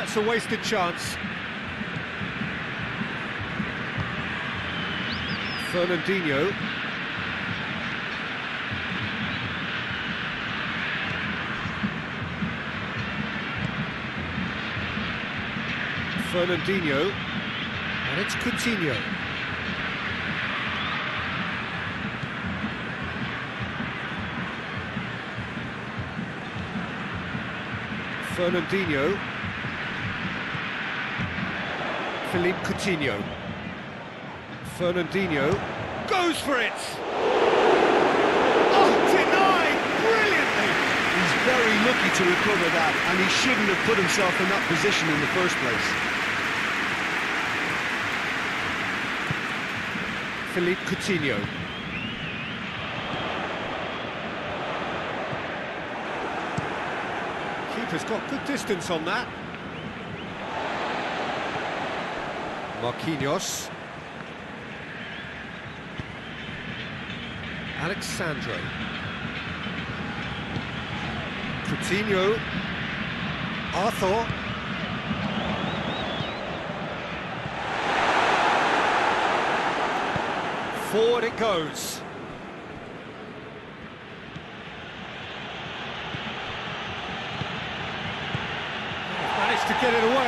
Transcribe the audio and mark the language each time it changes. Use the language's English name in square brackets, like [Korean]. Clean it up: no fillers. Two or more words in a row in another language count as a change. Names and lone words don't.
[English] It's a wasted chance. Fernandinho. Fernandinho, and it's Coutinho. Fernandinho. Philippe Coutinho. Fernandinho goes for it! Oh, denied brilliantly! He's very lucky to recover that, and he shouldn't have put himself in that position in the first place. Philippe Coutinho. Keeper's got good distance on that. Marquinhos. Alexandro. Coutinho. Arthur. Forward it goes. Managed to get it away.